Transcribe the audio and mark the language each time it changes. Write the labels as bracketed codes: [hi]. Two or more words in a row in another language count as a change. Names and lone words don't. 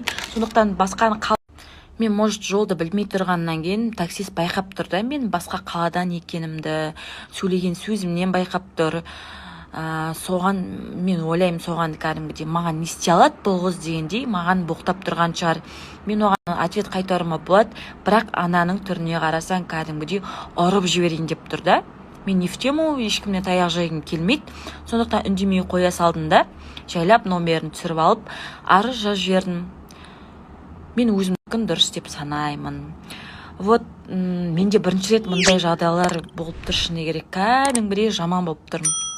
[kk] Сондықтан мен может жолды білмей тұрғаннан кейін таксист байқап тұр да, мен басқа қаладан екенімді, сөйлеген сөзімнен байқап тұр. Соған мен ойлаймын, соған кәдімгідей маған не істей алады бұл қыз дегендей маған боқтап тұрған шығар. Мен оған ответ қайтаруыма болады, бірақ ананың түріне қарасаң кәдімгідей ұрып жіберейін деп тұр да. [ru] Мен не в тему, [kk] ешкімнен таяқ жайғым келмейді. Сондықтан үндемей қоя салдым да, жайлап номерін түсіріп алып, арыз жазып жібердім. Мен өзімдікін дұрыс деп санаймын. Вот, менде бірінші рет мұндай жағдайлар болып тұр, шыны керек, кәдімгідей жаман болып тұрмын.